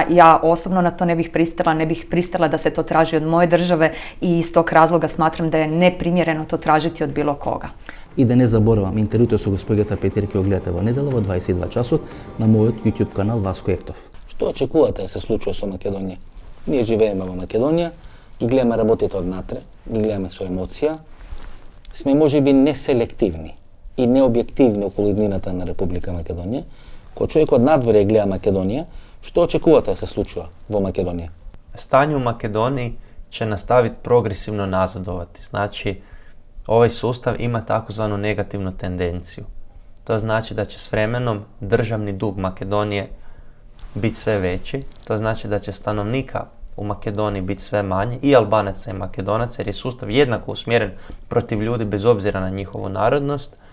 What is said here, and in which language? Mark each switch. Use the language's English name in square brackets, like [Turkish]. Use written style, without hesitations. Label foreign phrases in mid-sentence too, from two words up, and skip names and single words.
[Croatian] Ja osobno na to ne bih pristala da se to traži od moje države i iz tog razloga smatram da je neprimjereno to tražiti od bilo koga. [Macedonian] И да не заборавам, интервјуто со госпоѓата Петир ќе го гледате во недела во 22 часот на мојот YouTube канал Васко Ефтов. Што очекувате да се случува со Македонија? Ние живееме во Македонија, ги гледаме работите однатре, ги гледаме со емоција, сме можеби неселективни и необјективни околу иднината на Република Македонија. Кој човек од надвор ја гледа Македонија, што очекувате да се случува во Македонија? [Croatian] Stanje u Makedoniji će nastaviti progresivno nazadovati. Znači, ovaj sustav ima takozvanu negativnu tendenciju. To znači da će s vremenom državni dug Makedonije biti sve veći. To znači da će stanovnika u Makedoniji biti sve manje, i Albanaca i Makedonaca, jer je sustav jednako usmjeren protiv ljudi bez obzira na njihovu narodnost,